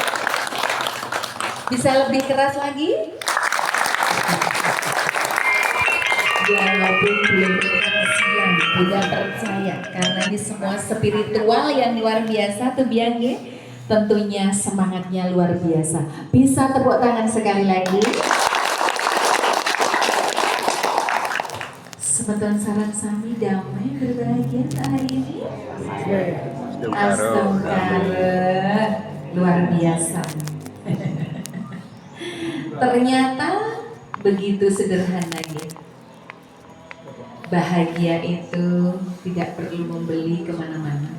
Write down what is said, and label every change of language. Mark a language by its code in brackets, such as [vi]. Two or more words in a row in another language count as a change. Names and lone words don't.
[id] Bisa lebih keras lagi? Walaupun belum siang, tidak percaya karena ini semua spiritual yang luar biasa tuh biangnya. Tentunya semangatnya luar biasa. Bisa tepuk tangan sekali lagi. [ban] Semeton sarang sami [id] damai berbahagia hari ini. Astagfirullah, luar biasa. Ternyata begitu sederhananya. Bahagia itu tidak perlu membeli kemana-mana.